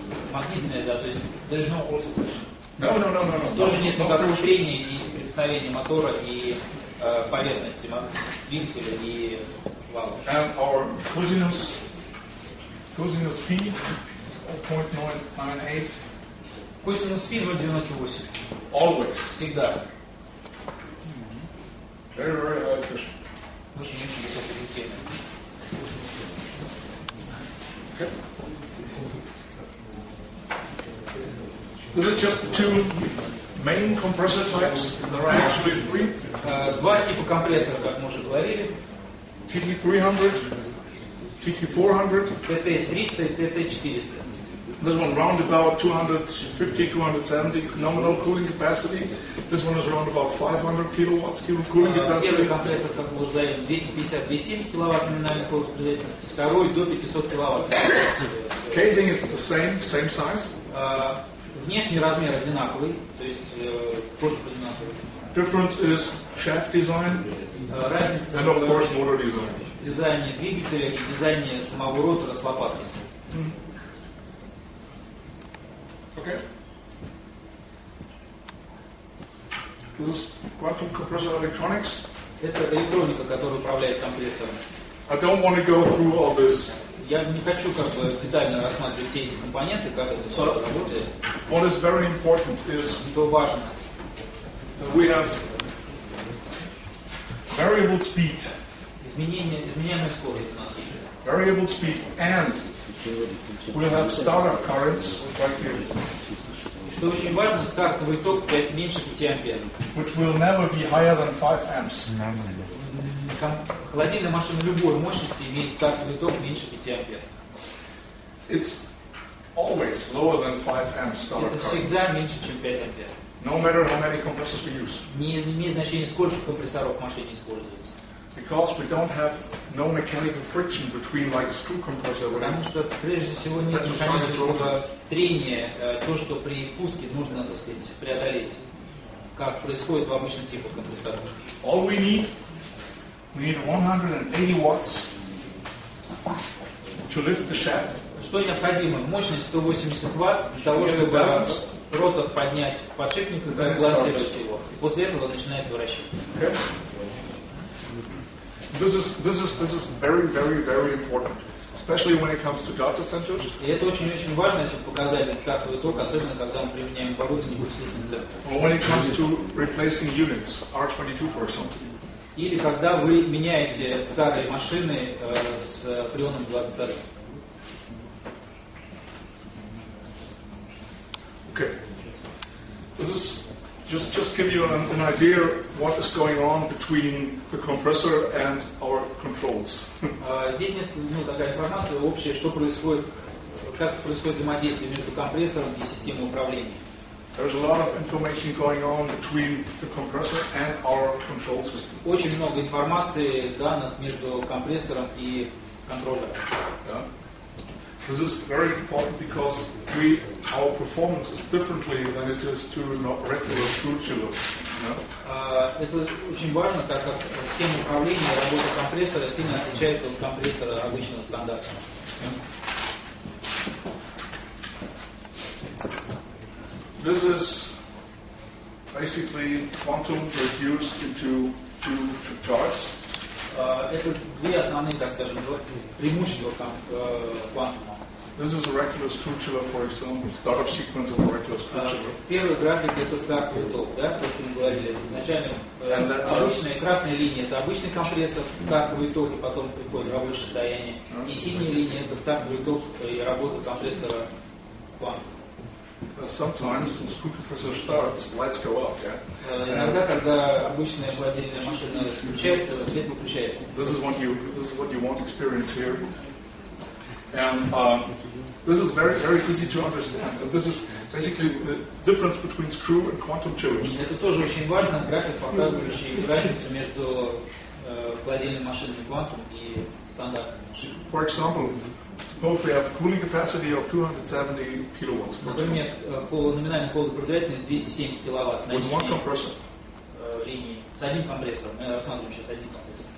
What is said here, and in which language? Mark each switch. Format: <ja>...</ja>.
<ru>Магнитное, да, то есть</ru> <en>there is no also question. No.</en> <ru>Тоже нет никакого трения и соприкосновения мотора и поверхности двигателя и вала.</ru> <en>And our cosinus phi is 0.998.</en> <ru>Косинус фи 0,98.</ru> <en>Always.</en> <ru>Всегда.</ru> <en>Very high efficient.</en> <ru>Очень высокоэффективно.</ru> <en>Okay. These are just the two main compressor types. There are actually three.</en> <ru>Два типа компрессора, как мы уже говорили.</ru> <en>TT300, TT400.</en> <ru>ТТ-300 и ТТ-400.</ru> <en>This one round about 250, 270 nominal cooling capacity. This one is around about 500 kilowatts cooling capacity.</en> <ru>компрессор, как мы уже знаем, 250-270 киловатт номинальной производительности. Второй до 500 киловатт.</ru> <en>Casing is the same size.</en> <ru>Внешний размер одинаковый, то есть кожух одинаковый.</ru> <en>Difference is shaft design</en> <ru>Разница</ru> <en>and of course</en> <ru>в</ru> <en>motor design.</en> <ru>дизайне двигателя и дизайне самого ротора с лопатой.</ru> <en>Okay. This is quantum compressor electronics.</en> <ru>Это электроника, которая управляет компрессором.</ru> <en>I don't want to go through all this.</en> <ru>Я не хочу как бы детально рассматривать все эти компоненты, как это все работает.</ru> <en>What is very important is</en> <ru>Что важно,</ru> <en>we have variable speed.</en> <ru>изменяемая скорость у нас есть.</ru> <en>Variable speed and we'll have startup currents right here,</en> <ru>И что очень важно, стартовый ток меньше 5 ампер.</ru> <en>which will never be higher than 5 amps.</en> <ru>Холодильная машина любой мощности имеет стартовый ток меньше 5 ампер.</ru> <en>It's always lower than 5 amps startup</en> <ru>Это</ru> <en>current.</en> <ru>всегда меньше, чем 5 ампер.</ru> <en>no matter how many compressors we use.</en> <ru>Не имеет значения, сколько компрессоров в машине используется.</ru> <en>Because we don't have no mechanical friction between like a screw compressor.</en> <ru>Потому что прежде всего нет механического трения, то, что при пуске нужно, так сказать, преодолеть, как происходит в обычных типах компрессоров.</ru> <en>All we need 180 watts to lift the shaft.</en> <ru>Что необходимо? Мощность 180 Вт для того, чтобы ротор поднять подшипник и балансировать его. И после этого начинается вращение.</ru> <en>Okay. This is very, very, very important, especially when it comes to data centers.</en> <ru>И это очень-очень важно, этот показатель стартовый ток, особенно когда мы применяем оборудование вычислительных центров.</ru> <en>Or when it comes to replacing units, R22 for example.</en> <ru>Или когда вы меняете старые машины с прионом 22.</ru> <en>Okay. This is just give you an idea what is going on between the compressor and our controls.</en> <ru>Здесь такая информация общая, что происходит, как происходит взаимодействие между компрессором и системой управления.</ru> <en>There's a lot of information going on between the compressor and our control system.</en> <ru>Очень много информации, данных между компрессором и контроллером.</ru> <en>Yeah. This is very important because our performance is differently than it is to a regular screw chiller. Yeah.</en> <ru>Это очень важно, так как система управления, работа компрессора сильно отличается от компрессора обычного стандарта.</ru> <en>This is basically quantum reduced into two charts.</en> <ru>Это две основные, так скажем, преимущества квантума.</ru> <en>This is a regular screw chiller, for example, startup sequence of a regular screw chiller.</en> <ru>Первый график это стартовый ток, да, то, что мы говорили. Изначально обычная красная линия это обычный компрессор, стартовый ток, и потом приходит рабочее состояние. И синяя линия это стартовый ток и работа компрессора квантума.</ru> <en>Sometimes when the screw compressor starts, lights go up, yeah?</en> <ru>Иногда, когда обычная холодильная машина включается, свет выключается.</ru> <en>This is what you want to experience here. And this is very, very easy to understand. And this is basically the difference between screw and quantum chillers.</en> <ru>Это тоже очень важно, график, показывающий разницу между холодильной машиной Quantum и стандартной машиной.</ru> <en>For example, suppose we have cooling capacity of 270 kilowatts.</en> <ru>Например, номинальная холодопроизводительность 270 киловатт на</ru> <en>With one</en> <ru>нижней</ru> <en>compressor.</en> <ru>линии с одним компрессором. Мы рассматриваем сейчас один компрессор.</ru>